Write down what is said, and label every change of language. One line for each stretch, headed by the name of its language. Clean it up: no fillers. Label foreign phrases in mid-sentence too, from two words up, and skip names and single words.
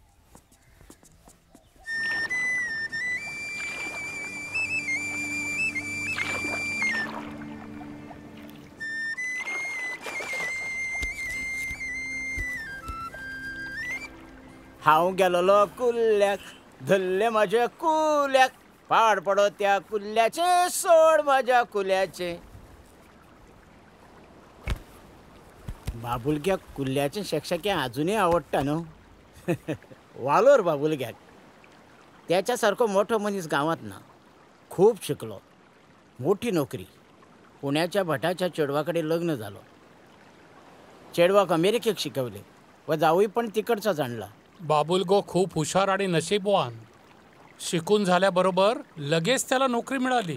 Konkani: हांव गेलोलो कुल्ल्याक धरले माझ्या कुल्याक पाड पडो त्या कुल्ल्याचे सोड माझ्या कुल्याचे. बाबुलग्याक कुल्ल्याचे शेकशेके अजूनही आवडटा न्हू. वालोर बाबुलग्याक. त्याच्यासारखो मोठो मनीस गावात ना. खूप शिकलो, मोठी नोकरी. पुण्याच्या भटाच्या चेडवाकडे लग्न झालो. चेडवाक अमेरिकेक शिकवले व जावई पण तिकडचा जाणला.
Marathi: बाबुलगो खूप हुशार आणि नशीबवान. शिकून झाल्याबरोबर लगेच त्याला नोकरी मिळाली.